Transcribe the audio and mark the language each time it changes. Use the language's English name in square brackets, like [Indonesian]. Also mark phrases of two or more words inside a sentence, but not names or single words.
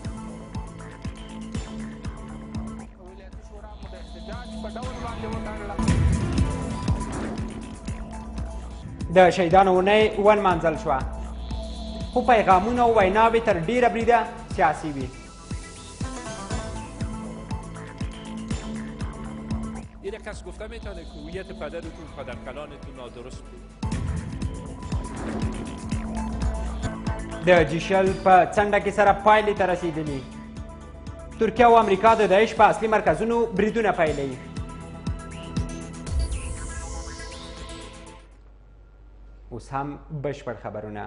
[Pashto] د شهیدانو اونۍ ونمانځل شوه خو پیغامونه او ویناوې تر ډیره بریده سیاسي وي. [Persian] یک کس گفته میتونه که هویت پدرتون پدرکلانتون نادرست بود. [Pashto] د جیشل په څنډه کې سره پایلې ته رسیدلي. ترکیه او امریکا د داعش په اصلي مرکزونو بریدونه پیلوي. اوس هم بشپړ خبرونه.